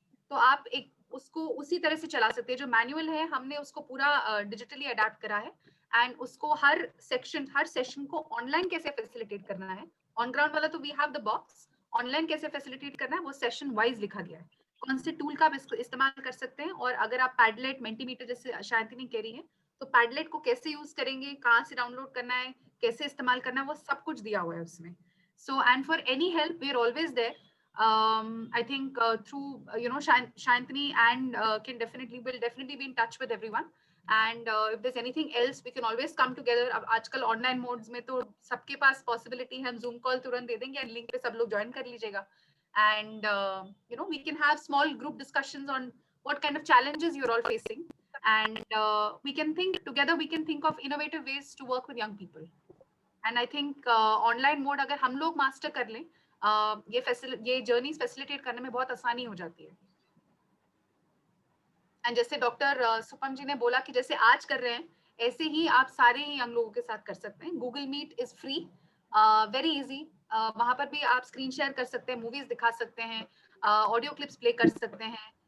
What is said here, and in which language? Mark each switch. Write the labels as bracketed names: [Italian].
[Hindi] तो आप एक उसको उसी तरह से चला सकते हैं। जो मैनुअल है हमने उसको पूरा डिजिटली अडेप्ट करा है, एंड उसको हर सेशन को ऑनलाइन कैसे फैसिलिटेट करना है, ऑन ग्राउंड वाला तो [English] we have the box, [Hindi] online कैसे फैसिलिटेट करना है वो सेशन वाइज लिखा गया है। कौन से टूल का आप इसको इस्तेमाल कर सकते हैं, और अगर आप पैडलेट, मेंटीमीटर जैसे शांतिनी कह रही है, तो पैडलेट को कैसे यूज करेंगे, कहाँ से डाउनलोड करना है, कैसे इस्तेमाल करना है, वो सब कुछ दिया हुआ है उसमें। [English] So and for any help we are always there. I think through Shantini and will definitely be in touch with everyone, and if there's anything else we can always come together. [Hindi] अब आजकल online modes में तो सबके पास possibility है, हम zoom call तुरंत दे देंगे and link पे सब लोग ज्वाइन कर लीजिएगा, [English] and we can have small group discussions on what kind of challenges you're all facing, and we can think together, we can think of innovative ways to work with young people. And I think [Hindi] online mode अगर हम लोग master कर लें, ये journeys facilitate करने में बहुत आसानी हो जाती है। एंड जैसे डॉक्टर सुपम जी ने बोला कि जैसे आज कर रहे हैं, ऐसे ही आप सारे ही यंग लोगों के साथ कर सकते हैं। Google meet [English] Is free, very easy. [Hindi] वहां पर भी आप स्क्रीन शेयर कर सकते हैं, मूवीज दिखा सकते हैं, ऑडियो क्लिप्स प्ले कर सकते हैं।